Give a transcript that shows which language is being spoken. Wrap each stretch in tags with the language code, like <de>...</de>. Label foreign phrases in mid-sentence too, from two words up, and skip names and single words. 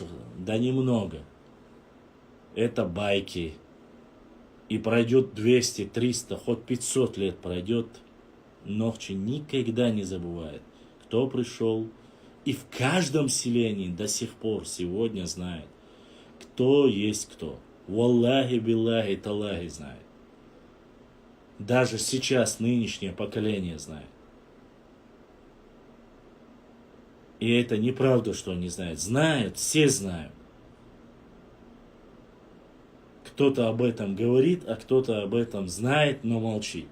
<ru>Да немного. Это байки. И пройдет 200, 300, хоть 500 лет пройдет, Нохчи никогда не забывает, кто пришел. И в каждом селении до сих пор сегодня знает, кто есть кто.</ru> <ar>والله بالله تالله знает.</ar> <ru>Даже сейчас нынешнее поколение знает. И это неправда, что они знают. Знают, все знают. Кто-то об этом говорит, а кто-то об этом знает, но молчит.</ru>